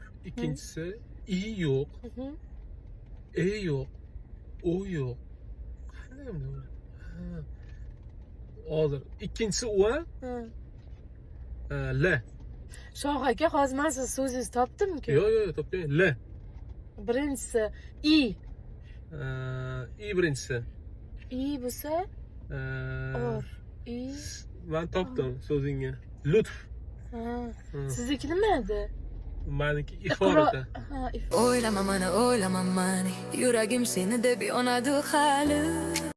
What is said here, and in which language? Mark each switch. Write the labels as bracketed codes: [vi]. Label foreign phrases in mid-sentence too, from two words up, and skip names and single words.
[uz] İkincisi I yo'q, E yo'q, O yo'q. Qanday endi bu? Hozir ikkinchisi U a? L. Shoh aka, hozir men siz so'zingizni topdim-ku. Yo'q, topgan. L. Birinchisi I. I birinchisi. I bo'lsa or. I. Men topdim so'zingni. Lutf. Ha. Sizniki nima edi? Meniki iforati. Ha, Oylama mani, oylama mani. Yuragim seni deb yonadi hali.